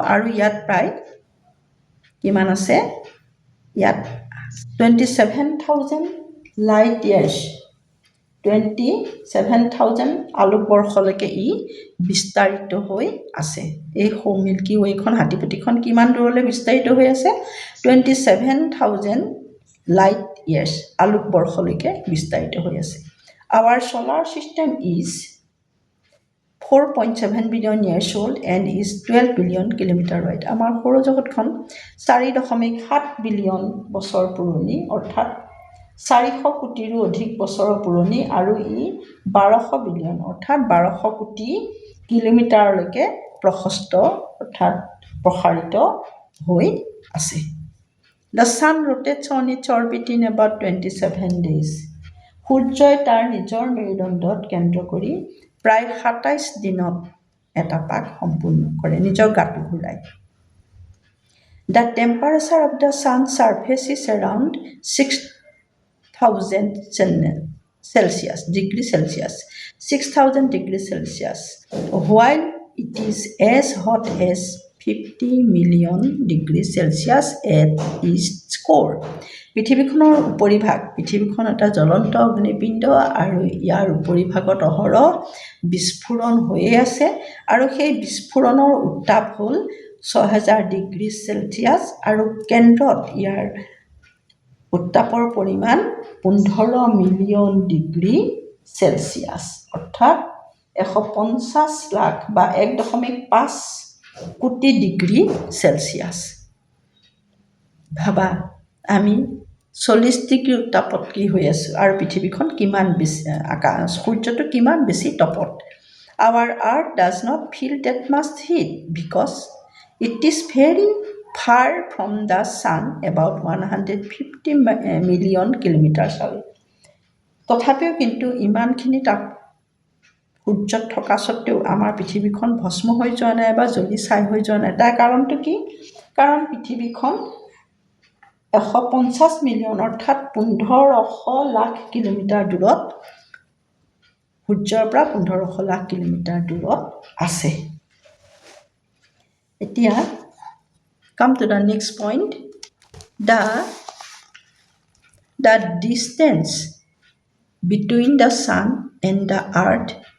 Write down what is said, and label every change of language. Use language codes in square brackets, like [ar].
[as] আৰু ইয়াত প্ৰায় কিমান আছে? ইয়াত 27,000 লাইট ইয়াৰ্ছ, 27,000 আলোকবৰ্ষলৈকে ই বিস্তাৰিত হৈ আছে। এই মিল্কি ৱেখন হাতীপতিখন কিমান দূৰলৈ বিস্তাৰিত হৈ আছে? 27,000 লাইট ইয়াৰ্ছ আলোকবৰ্ষলৈকে বিস্তাৰিত হৈ আছে। [en] Our solar system is 4.7 billion years old and is 12 billion kilometer wide. [as] আমাৰ সৌৰজগতখন 4.7 বিলিয়ন বছৰ পুৰণি, অৰ্থাৎ 400 কোটিৰো অধিক বছৰৰ পুৰণি, আৰু ই 1200 বিলিয়ন অৰ্থাৎ 1200 কোটি কিলোমিটাৰলৈকে প্ৰশস্ত অৰ্থাৎ প্ৰসাৰিত হৈ আছে। [en] The sun rotates on its orbit in about 27 days. [as] সূৰ্যই তাৰ নিজৰ মেৰুদণ্ডত কেন্দ্ৰ কৰি প্ৰায় 27 দিনত এটা পাক সম্পূৰ্ণ কৰে, নিজৰ গাটো ঘূৰাই। [en] The temperature of the sun's surface is around 6,000 Celsius, degree Celsius, 6,000 degrees Celsius, while it is as hot as 50 million degrees Celsius at its core. [as] পৃথিৱীখনৰ উপৰিভাগ, পৃথিৱীখন এটা জ্বলন্ত অগ্নিপিণ্ড আৰু ইয়াৰ উপৰিভাগত অহৰহ বিস্ফোৰণ হৈয়ে আছে, আৰু সেই বিস্ফোৰণৰ উত্তাপ হ'ল 6,000 ডিগ্ৰী চেলচিয়াছ, আৰু কেন্দ্ৰত ইয়াৰ উত্তাপৰ পৰিমাণ 15 মিলিয়ন ডিগ্ৰী চেলচিয়াছ, অৰ্থাৎ 150 লাখ বা 1.5 কোটি ডিগ্ৰী চেলচিয়াছ। ভাবা আমি 40 ডিগ্ৰী উত্তাপত কি হৈ আছোঁ, আৰু পৃথিৱীখন কিমান বেছি, সূৰ্যটো কিমান বেছি তপত। [en] Our earth does not feel that much heat because it is very far from the sun, about 150 million kilometers away. [as] তথাপিও কিন্তু ইমানখিনি তাপ সূৰ্যত থকা স্বত্বেও আমাৰ পৃথিৱীখন ভস্ম হৈ যোৱা নাই বা জ্বলি ছাই হৈ যোৱা নাই। তাৰ কাৰণটো কি? কাৰণ পৃথিৱীখন 150 মিলিয়ন অৰ্থাৎ 1500 লাখ কিলোমিটাৰ দূৰত, সূৰ্যৰ পৰা 1500 লাখ কিলোমিটাৰ দূৰত আছে। এতিয়া [en] come to the next point. The distance between the sun and the earth